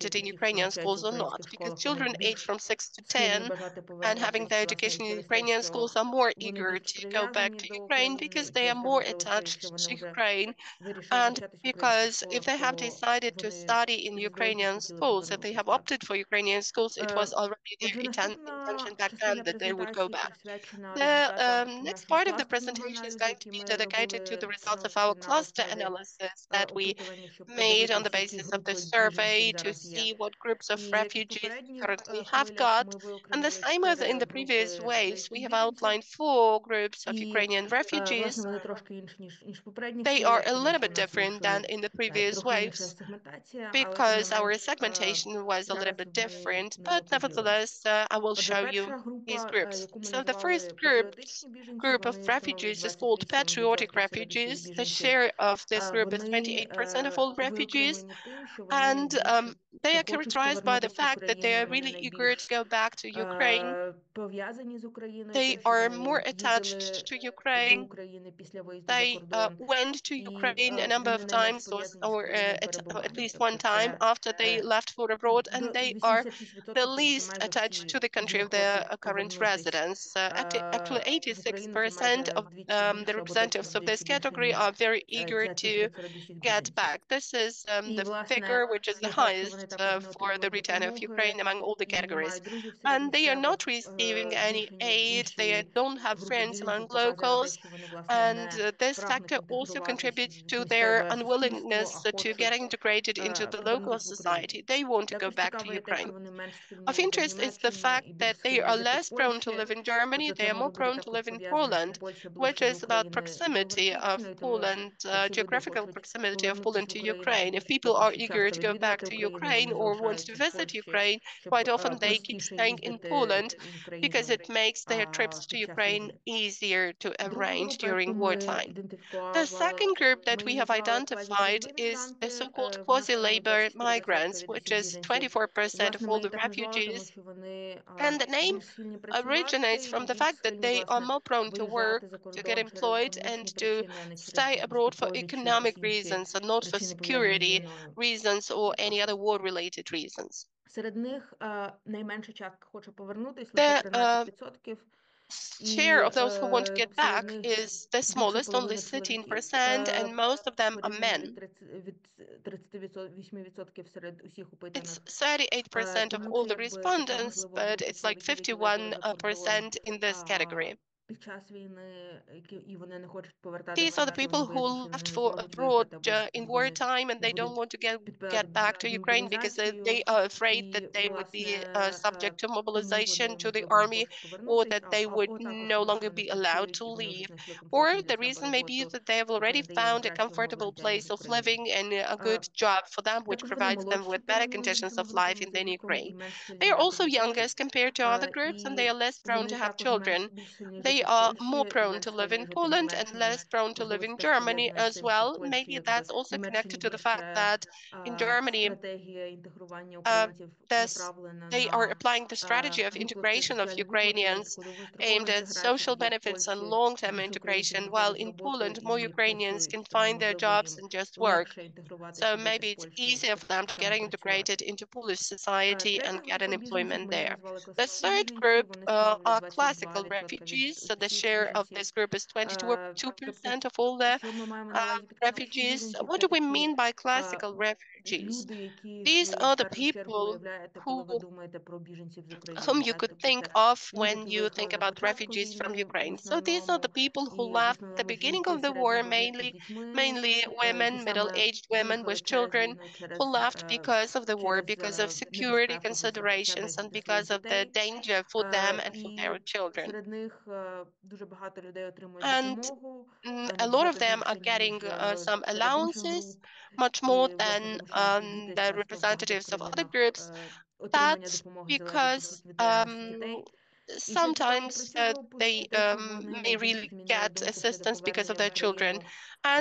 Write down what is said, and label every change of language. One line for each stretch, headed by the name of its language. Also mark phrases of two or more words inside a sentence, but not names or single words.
English: Ukrainian Ukrainian schools or not, because children aged from 6 to 10 and having their education in Ukrainian schools are more eager to go back to Ukraine because they are more attached to Ukraine, and because if they have decided to study in Ukrainian schools, if they have opted for Ukrainian schools, it was already their
Ukrainian: Отже,
English: intention
Ukrainian: наступна
English: back then
Ukrainian: частина
English: that they would go
Ukrainian: презентації
English: back.
Ukrainian: присвячена
English: The
Ukrainian: результатам
English: next
Ukrainian: нашого
English: part of the
Ukrainian: кластерного
English: presentation is
Ukrainian: аналізу,
English: going to
Ukrainian: який
English: be
Ukrainian: ми
English: dedicated to the
Ukrainian: робили
English: results of our
Ukrainian: на
English: cluster
Ukrainian: основі
English: analysis that we
Ukrainian: опитування, щоб
English: made on the
Ukrainian: подивитись, які
English: basis of the
Ukrainian: групи біженців
English: survey to
Ukrainian: зараз є.
English: see what groups of
Ukrainian: І як і в
English: refugees we
Ukrainian: попередніх
English: currently have
Ukrainian: хвилях,
English: got.
Ukrainian: ми
English: And the
Ukrainian: виокремили
English: same as in
Ukrainian: 4
English: the previous
Ukrainian: групи
English: waves, we
Ukrainian: українських
English: have
Ukrainian: біженців.
English: outlined 4 groups of
Ukrainian: І,
English: Ukrainian
Ukrainian: власне,
English: refugees.
Ukrainian: вони трошки інші, ніж в попередніх
English: They are
Ukrainian: хвилях,
English: a
Ukrainian: тому
English: little
Ukrainian: що
English: bit
Ukrainian: у нас
English: different than
Ukrainian: вийшли
English: in the previous
Ukrainian: трохи інша
English: waves
Ukrainian: сегментація, але тим не
English: because our
Ukrainian: менш
English: segmentation was a little
Ukrainian: зараз
English: bit
Ukrainian: ми
English: different,
Ukrainian: ними
English: but
Ukrainian: поділимось.
English: nevertheless, I will
Ukrainian: Отже,
English: show you
Ukrainian: перша
English: these
Ukrainian: група,
English: groups.
Ukrainian: яку ми
English: So the first
Ukrainian: назвали патріотичні біженці,
English: group of
Ukrainian: вони становлять
English: refugees is called
Ukrainian: 28%
English: patriotic
Ukrainian: серед усіх
English: refugees. The
Ukrainian: біженців.
English: share of this group is
Ukrainian: Вони
English: 28% of all refugees,
Ukrainian: виокремлені тим, що вони
English: and they
Ukrainian: більше
English: are
Ukrainian: хочуть
English: characterized by the
Ukrainian: повернутися в
English: fact that they
Ukrainian: Україну,
English: are
Ukrainian: вони
English: really eager to
Ukrainian: найбільш
English: go back to Ukraine.
Ukrainian: пов'язані з Україною,
English: They
Ukrainian: тим, що
English: are
Ukrainian: вони
English: more attached
Ukrainian: їздили
English: to
Ukrainian: до
English: Ukraine.
Ukrainian: України після виїзду за
English: They
Ukrainian: кордон,
English: went to
Ukrainian: і
English: Ukraine a number
Ukrainian: вони
English: of
Ukrainian: найменш
English: times,
Ukrainian: пов'язані з
English: or
Ukrainian: країною
English: at
Ukrainian: перебування.
English: least one
Ukrainian: Тобто
English: time
Ukrainian: це
English: after they left for abroad, and
Ukrainian: до
English: they are the
Ukrainian: 86%, тобто це
English: least
Ukrainian: майже
English: attached to
Ukrainian: всі
English: the country of their
Ukrainian: хочуть
English: current
Ukrainian: повернутись
English: residence. Actually,
Ukrainian: в Україну. Це
English: 86%
Ukrainian: майже
English: of
Ukrainian: вдвічі
English: the
Ukrainian: більше, або точно
English: representatives of this
Ukrainian: вдвічі більше,
English: category
Ukrainian: ніж
English: are very eager
Ukrainian: ця
English: to
Ukrainian: цифра серед усіх
English: get
Ukrainian: біженців.
English: back. This is
Ukrainian: І,
English: the figure
Ukrainian: власне,
English: which is the
Ukrainian: через те, що вони
English: highest
Ukrainian: також не
English: for the
Ukrainian: отримують
English: return of Ukraine
Ukrainian: допомоги
English: among all the
Ukrainian: і не
English: categories.
Ukrainian: мають друзів серед
English: And they are not
Ukrainian: місцевих
English: receiving any
Ukrainian: більше, ніж
English: aid, they
Ukrainian: інші
English: don't have
Ukrainian: групи
English: friends among
Ukrainian: біженців, показує на те,
English: locals,
Ukrainian: що вони, власне,
English: and
Ukrainian: не
English: this
Ukrainian: прагнуть
English: factor also
Ukrainian: інтегруватись
English: contributes
Ukrainian: в
English: to their
Ukrainian: місцеве суспільство,
English: unwillingness
Ukrainian: а
English: to get
Ukrainian: хочуть
English: integrated into the local
Ukrainian: повернутись в Україну.
English: society. They want to go
Ukrainian: Також
English: back to
Ukrainian: цікаво є те,
English: Ukraine.
Ukrainian: що вони менш
English: Of
Ukrainian: схильні йти в
English: interest is the
Ukrainian: Німеччину
English: fact
Ukrainian: і
English: that
Ukrainian: більш
English: they
Ukrainian: схильні
English: are
Ukrainian: жити в
English: less prone to
Ukrainian: Польщі.
English: live in Germany,
Ukrainian: Тобто
English: they
Ukrainian: це
English: are
Ukrainian: може
English: more
Ukrainian: бути
English: prone to
Ukrainian: також
English: live in
Ukrainian: пов'язано, що
English: Poland,
Ukrainian: Польща
English: which
Ukrainian: ближче до
English: is about
Ukrainian: України
English: proximity of
Ukrainian: географічно, і тому,
English: Poland,
Ukrainian: якщо люди
English: geographical
Ukrainian: хочуть
English: proximity of
Ukrainian: повернутися
English: Poland
Ukrainian: в
English: to
Ukrainian: Україну,
English: Ukraine. If people
Ukrainian: поки
English: are
Ukrainian: що
English: eager
Ukrainian: часто
English: to go back
Ukrainian: відвідувати
English: to
Ukrainian: Україну,
English: Ukraine
Ukrainian: вони
English: or want to
Ukrainian: залишаються в
English: visit
Ukrainian: Польщі,
English: Ukraine,
Ukrainian: щоб
English: quite often they keep
Ukrainian: простіше
English: staying in
Ukrainian: їздити
English: Poland
Ukrainian: в
English: because
Ukrainian: Україну
English: it makes their trips to
Ukrainian: під час
English: Ukraine
Ukrainian: війни.
English: easier to
Ukrainian: Другу
English: arrange
Ukrainian: групу,
English: during
Ukrainian: яку ми
English: wartime. The
Ukrainian: ідентифікували,
English: second group that
Ukrainian: ми
English: we
Ukrainian: її
English: have
Ukrainian: назвали
English: identified is the
Ukrainian: квазі-лейбор-мігранти.
English: so-called
Ukrainian: Вона становить
English: quasi-labor
Ukrainian: 24%
English: migrants,
Ukrainian: від
English: which
Ukrainian: усіх
English: is
Ukrainian: біженців. І,
English: 24% of
Ukrainian: власне, ми
English: all
Ukrainian: її
English: the
Ukrainian: так назвали, тому
English: refugees.
Ukrainian: що вони
English: And the name
Ukrainian: більш схильні
English: originates
Ukrainian: працювати
English: from
Ukrainian: і
English: the
Ukrainian: більш
English: fact that
Ukrainian: схильні,
English: they are
Ukrainian: власне,
English: more prone to work,
Ukrainian: виїжджати за
English: to get
Ukrainian: кордон через
English: employed, and
Ukrainian: економічні
English: to
Ukrainian: причини, а не через
English: stay
Ukrainian: якісь
English: abroad for
Ukrainian: типові чи
English: economic
Ukrainian: якісь інші
English: reasons and not for
Ukrainian: причини, пов'язані з
English: security
Ukrainian: війною.
English: reasons or any other war-related reasons.
Ukrainian: Серед них найменша частка хоче повернутись, лише
English: The
Ukrainian: 13%.
English: share
Ukrainian: І
English: of those who want to get
Ukrainian: серед
English: back
Ukrainian: них
English: is the
Ukrainian: більше
English: smallest, only
Ukrainian: половини чоловіків,
English: 13%, and most of them are
Ukrainian: порівняно
English: men.
Ukrainian: від 38% серед усіх опитаних.
English: It's 38% of
Ukrainian: Тому
English: all
Ukrainian: це
English: the
Ukrainian: якби така
English: respondents,
Ukrainian: важлива
English: but
Ukrainian: група
English: it's like
Ukrainian: чоловіків, які виїхали за кордон
English: 51% in this category.
Ukrainian: під час війни, і вони не хочуть повертатися,
English: These are
Ukrainian: тому
English: the
Ukrainian: що
English: people
Ukrainian: вони бояться,
English: who
Ukrainian: що вони
English: left
Ukrainian: не
English: for
Ukrainian: зможуть
English: abroad
Ukrainian: виїхати, або
English: in
Ukrainian: вони
English: wartime and they don't
Ukrainian: будуть
English: want to get back to
Ukrainian: під
English: Ukraine because they
Ukrainian: мобілізацією.
English: are afraid that
Ukrainian: І,
English: they would be
Ukrainian: власне,
English: subject to
Ukrainian: тому
English: mobilization
Ukrainian: вони,
English: to the
Ukrainian: можливо, не
English: army
Ukrainian: хочуть
English: or
Ukrainian: повернутися,
English: that they would
Ukrainian: або також
English: no
Ukrainian: тому, що
English: longer
Ukrainian: вони
English: be allowed
Ukrainian: працюють,
English: to
Ukrainian: і вони вже
English: leave.
Ukrainian: знайшли
English: Or
Ukrainian: комфортну для
English: the
Ukrainian: себе
English: reason may be
Ukrainian: роботу,
English: that they have
Ukrainian: яка
English: already
Ukrainian: надає їм
English: found a
Ukrainian: кращі умови
English: comfortable
Ukrainian: життя, ніж
English: place
Ukrainian: в
English: of
Ukrainian: Україні.
English: living and a good job for them, which
Ukrainian: Також вони
English: provides them
Ukrainian: молодші
English: with better
Ukrainian: порівняно з
English: conditions
Ukrainian: іншими
English: of life
Ukrainian: групами
English: in
Ukrainian: за
English: than
Ukrainian: віком і
English: Ukraine.
Ukrainian: менш схильні
English: They are
Ukrainian: мати
English: also
Ukrainian: дітей.
English: youngest compared to other groups and
Ukrainian: І
English: they are less prone
Ukrainian: вони
English: to have
Ukrainian: також
English: children.
Ukrainian: більш сильні
English: They
Ukrainian: жити в
English: are
Ukrainian: Польщі
English: more
Ukrainian: і
English: prone
Ukrainian: менш
English: to live
Ukrainian: схильні
English: in
Ukrainian: жити в
English: Poland and
Ukrainian: Німеччині.
English: less prone to live
Ukrainian: Можливо,
English: in
Ukrainian: це теж
English: Germany
Ukrainian: пов'язане з
English: as
Ukrainian: тим, що
English: well.
Ukrainian: в Польщі
English: Maybe
Ukrainian: якби
English: that's also
Ukrainian: в
English: connected
Ukrainian: Німеччині
English: to the fact
Ukrainian: більше
English: that in Germany,
Ukrainian: стратегія інтегрування українців направлена
English: they are
Ukrainian: на
English: applying the strategy of
Ukrainian: виплати,
English: integration of
Ukrainian: соціальні виплати,
English: Ukrainians
Ukrainian: таку довгострокову
English: aimed at
Ukrainian: інтеграцію,
English: social
Ukrainian: тоді як в
English: benefits and
Ukrainian: Польщі
English: long-term
Ukrainian: більше українців
English: integration, while
Ukrainian: знаходять
English: in
Ukrainian: роботу
English: Poland, more
Ukrainian: і
English: Ukrainians can
Ukrainian: працюють, тому
English: find their
Ukrainian: можливо
English: jobs
Ukrainian: їм
English: and just work.
Ukrainian: легше
English: So
Ukrainian: інтегруватися,
English: maybe
Ukrainian: бути в
English: it's
Ukrainian: Польщі,
English: easier for them to get
Ukrainian: саме
English: integrated
Ukrainian: працювати.
English: into Polish society and
Ukrainian: Третя
English: get an
Ukrainian: група біженців,
English: employment
Ukrainian: ми їх
English: there.
Ukrainian: назвали
English: The
Ukrainian: класичні
English: third
Ukrainian: біженці,
English: group
Ukrainian: вони становлять
English: are classical
Ukrainian: 22%
English: refugees.
Ukrainian: від
English: So the
Ukrainian: усіх
English: share of
Ukrainian: біженців.
English: this group is 22%
Ukrainian: Тобто,
English: of all the
Ukrainian: що ми маємо на увазі під класичні
English: refugees.
Ukrainian: біженці?
English: What
Ukrainian: Це
English: do we
Ukrainian: такі
English: mean by classical refugees?
Ukrainian: люди, яких
English: These
Ukrainian: ви
English: are
Ukrainian: в
English: the
Ukrainian: першу чергу
English: people
Ukrainian: уявляєте, коли
English: who
Ukrainian: ви думаєте про біженців з
English: whom
Ukrainian: України.
English: you
Ukrainian: Так,
English: could
Ukrainian: тобто
English: think
Ukrainian: це
English: of
Ukrainian: люди,
English: when
Ukrainian: які
English: you
Ukrainian: виїхали
English: think
Ukrainian: на
English: about
Ukrainian: початку
English: refugees from
Ukrainian: війни в
English: Ukraine. So these are the
Ukrainian: основному,
English: people who
Ukrainian: і в
English: left the
Ukrainian: основному
English: beginning
Ukrainian: жінки
English: of the war,
Ukrainian: середнього віку з
English: mainly
Ukrainian: дітьми,
English: mainly
Ukrainian: які
English: women,
Ukrainian: саме
English: middle-aged women
Ukrainian: виїхали
English: with
Ukrainian: через
English: children
Ukrainian: війну,
English: who left because of the war,
Ukrainian: через
English: because of security
Ukrainian: небезпеку для себе
English: considerations,
Ukrainian: і
English: and
Ukrainian: для своїх
English: because of the
Ukrainian: дітей.
English: danger for them and for
Ukrainian: І
English: their children.
Ukrainian: серед них дуже багато людей отримують
English: And
Ukrainian: допомогу,
English: a lot of
Ukrainian: набагато
English: them are
Ukrainian: більше, ніж
English: getting some
Ukrainian: серед інших
English: allowances,
Ukrainian: груп.
English: much more
Ukrainian: І, власне,
English: than
Ukrainian: тому що наші діти
English: the
Ukrainian: часто в багатьох
English: representatives of other
Ukrainian: країнах
English: groups.
Ukrainian: отримання
English: That's
Ukrainian: допомоги залежить
English: because
Ukrainian: від віддаленості дітей. І що цікаво про
English: sometimes
Ukrainian: цю групу,
English: they
Ukrainian: те, що вони
English: may
Ukrainian: найбільше
English: really
Ukrainian: змінили
English: get
Ukrainian: думку щодо
English: assistance because of
Ukrainian: повернення в
English: their children.
Ukrainian: Україну